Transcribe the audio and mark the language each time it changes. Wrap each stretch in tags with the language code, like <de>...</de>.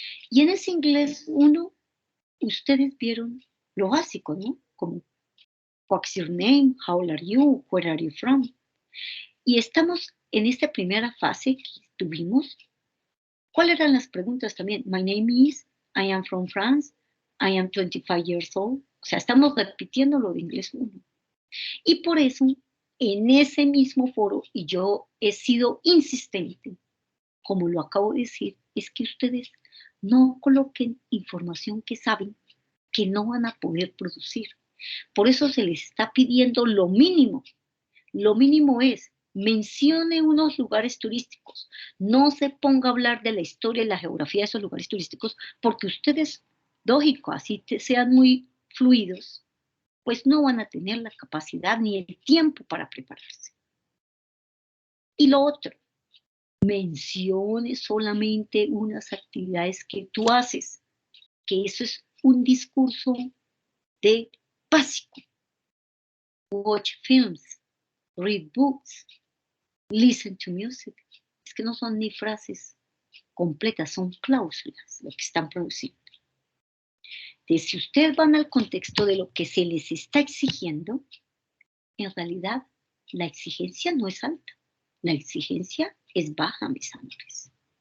<es>Y en ese inglés 1, ustedes vieron lo básico, ¿no? Como,</es> <en>what's your name? How old are you? Where are you from?</en> <es>Y estamos en esta primera fase que tuvimos. ¿Cuáles eran las preguntas también?</es> <en>My name is, I am from France, I am 25 years old.</en> <es>O sea, estamos repitiendo lo de inglés 1. Y por eso, en ese mismo foro, y yo he sido insistente, como lo acabo de decir, es que ustedes no coloquen información que saben que no van a poder producir. Por eso se les está pidiendo lo mínimo. Lo mínimo es, mencione unos lugares turísticos. No se ponga a hablar de la historia y la geografía de esos lugares turísticos, porque ustedes, lógico, así sean muy fluidos, pues no van a tener la capacidad ni el tiempo para prepararse. Y lo otro, mencione solamente unas actividades que tú haces, que eso es un discurso de básico.</es> <en>Watch films, read books, listen to music.</en> <es>Es que no son ni frases completas, son cláusulas lo que están produciendo. Entonces, si ustedes van al contexto de lo que se les está exigiendo, en realidad la exigencia no es alta, la exigencia es baja, mis amores.</es>